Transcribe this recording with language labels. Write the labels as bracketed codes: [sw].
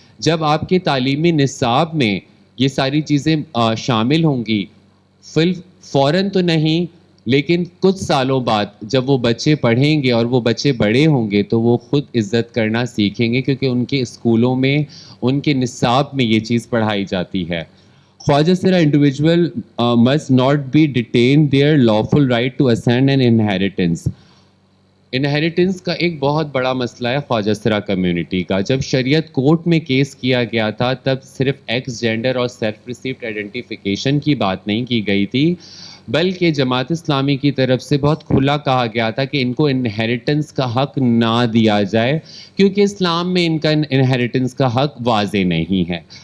[ur] جب آپ کے تعلیمی نصاب میں یہ ساری چیزیں شامل ہوں گی، فوراً تو نہیں لیکن کچھ سالوں بعد جب وہ بچے پڑھیں گے اور وہ بچے بڑے ہوں گے تو وہ خود عزت کرنا سیکھیں گے، کیونکہ ان کے اسکولوں میں، ان کے نصاب میں یہ چیز پڑھائی جاتی ہے. [en] خواجہ سرا individual must not be detained their lawful right to ascend and inheritance. [ur] Inheritance کا ایک بہت بڑا مسئلہ ہے خواجہ سرا کمیونٹی کا. جب شریعت کورٹ میں کیس کیا گیا تھا تب صرف ایکس جینڈر اور سیلف ریسیپٹ آئیڈینٹیفیکیشن کی بات نہیں کی گئی تھی، بلکہ جماعت اسلامی کی طرف سے بہت کھلا کہا گیا تھا کہ ان کو انہیریٹنس کا حق نہ دیا جائے کیونکہ اسلام میں ان کا انہیریٹنس کا حق واضح نہیں ہے.